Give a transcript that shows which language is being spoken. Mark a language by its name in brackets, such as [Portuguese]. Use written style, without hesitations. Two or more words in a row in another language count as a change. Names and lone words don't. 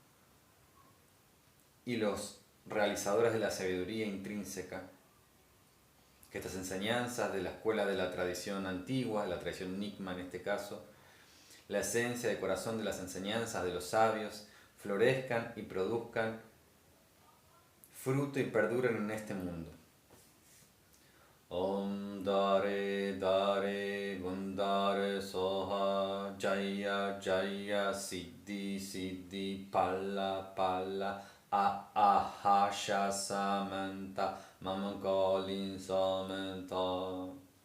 [Spanish] y los realizadores de la sabiduría intrínseca, que estas enseñanzas de la escuela de la tradición antigua, la tradición Nyingma en este caso, la esencia de corazón de las enseñanzas de los sabios, florezcan y produzcan fruto y perduren en este mundo. [Sanskrit] ओम् दरे दरे गुन्दरे सोहा जय जय सिद्धि सिद्धि पल्ल पल्ल अहश समन्त ममकलिन् समन्त.